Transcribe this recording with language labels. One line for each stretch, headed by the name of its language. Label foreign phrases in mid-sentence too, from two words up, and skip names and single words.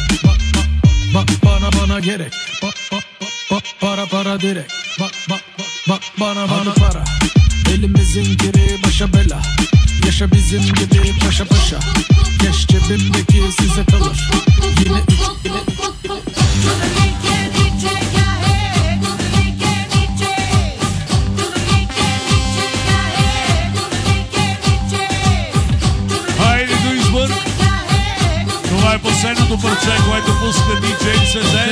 Turkish: Bana gerek. Para direkt. Bana para. Elimizin geri başa bela. Yaşa bizim gibi paşa paşa. Keş cebimdeki size kalır. Yine üç.
Bulgarian: Хайде Дуисбърг! Това е последното парче, което пуска DJ СЗ.